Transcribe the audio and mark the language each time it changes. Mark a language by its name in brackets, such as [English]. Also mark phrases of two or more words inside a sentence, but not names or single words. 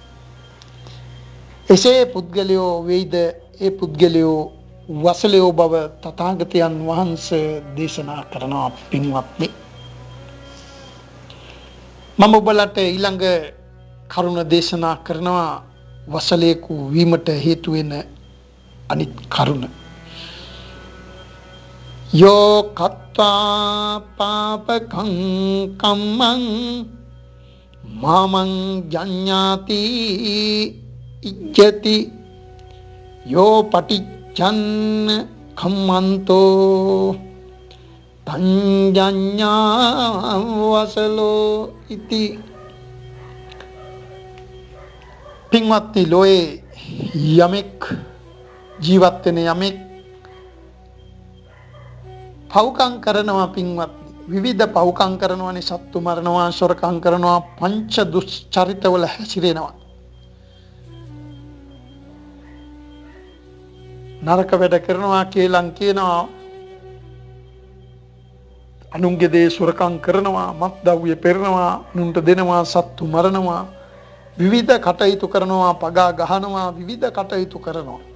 [Sinhala] එසේ පුද්ගලයෝ වෙයිද ඒ පුද්ගලයෝ වසලයෝ බව තථාගතයන් වහන්සේ දේශනා කරනවා පින්වත්නි. මම ඔබලට ඊළඟ කරුණ දේශනා කරනවා වසලයෙකු වීමට හේතු වෙන අනිත් කරුණ. [Pali] යෝ කත්වා පාපකං කම්මං මාමං ජඤ්ඤාති ඉච්ඡති යෝ පටිච්චන්න කම්මන්තෝ තංජඤ්ඤා වසලෝ ඉති. [Sinhala] පින්වත්නි, ලෝයේ යමෙක් ජීවත් වෙන යමෙක් පව්කම් කරනවා පින්වත්නි, විවිධ පව්කම් කරනවානේ. සත්තු මරනවා, සොරකම් කරනවා, පංච දුස්චරිතවල හැසිරෙනවා, නරක වැඩ කරනවා, කේලම් කියනවා, අනුන්ගේ දේ සොරකම් කරනවා, මත්ද්‍රව්‍ය පෙරනවා, අනුන්ට දෙනවා, සත්තු මරනවා, විවිධ කටයුතු කරනවා, පගා ගහනවා, විවිධ කටයුතු කරනවා.